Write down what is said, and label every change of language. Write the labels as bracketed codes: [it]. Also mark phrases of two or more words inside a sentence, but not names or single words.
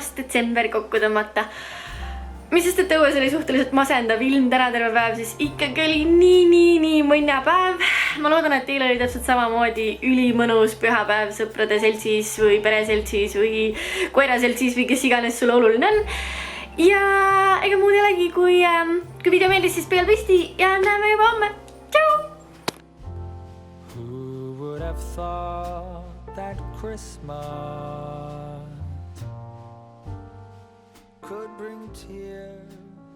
[et] detsember kokku tõmmata. Mis sest, et õues oli suhteliselt masendav ilm täna terve päev, siis ikkagi oli nii mõnna päev. Ma loodan, et teil oli täpselt samamoodi ülimõnus pühapäev sõprade seltsis või pereseltsis või koeraseltsis või kes iganes sulle oluline on. Ja ega muud ei olegi, kui video meeldis, siis peal pisti ja näeme juba homme. Tšau! [en] Who would have thought that Christmas could bring tears